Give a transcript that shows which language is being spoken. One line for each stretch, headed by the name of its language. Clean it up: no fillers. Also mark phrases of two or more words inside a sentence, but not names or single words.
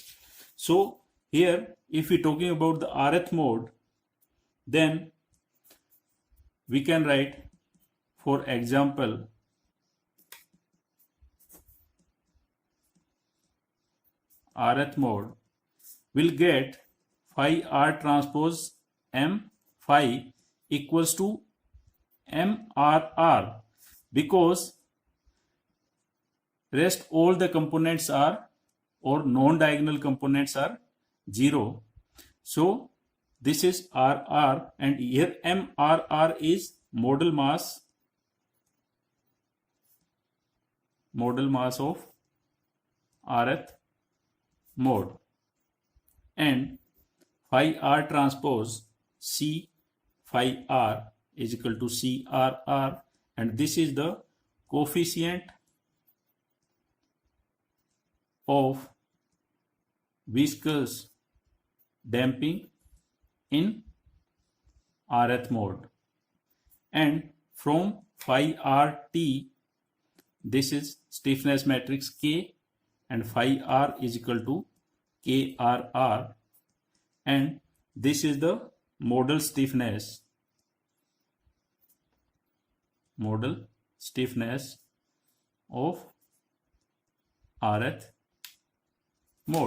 English: So here if we talking about the rth mode, then we can write, for example, rth mode will get phi r transpose M phi equals to MRR, because rest all the components are, or non-diagonal components are 0. So this is RR, and here MRR is model mass of rth mode, and phi r transpose C phi r is equal to CRR, and this is the coefficient of viscous damping in rth mode, and from phi r t, this is stiffness matrix K, and phi r is equal to KRR, and this is the modal stiffness of rth mode.